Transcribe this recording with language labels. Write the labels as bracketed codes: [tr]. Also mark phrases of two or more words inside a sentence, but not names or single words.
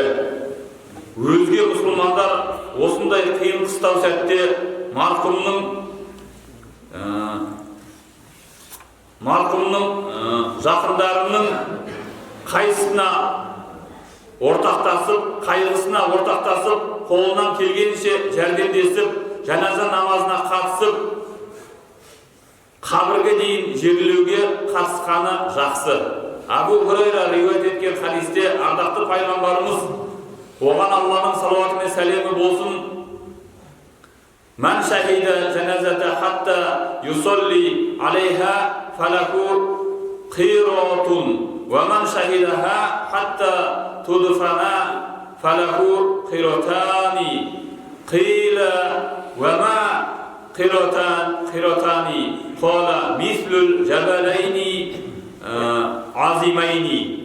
[kk] Өзге мұсылмандар осындай қиын қыстау сәтте марқұмның жақындарының қайғысына ортақтасып, қолынан келгенше жәрдемдесіп, жаназа намазына қатысып, қабірге дейін жерлеуге қатысқаны жақсы. Абу Хурайра риуаят еткен хадисте ардақты пайғамбарымыз, оған Алланың салауаты мен сәлемі болсын, [ar] من شهد الجنازة حتى يصلي عليها فله قيراط ومن شهدها حتى تدفن فله قيراطان. قيل وما القيراطان قال مثل الجبلين العظيمين.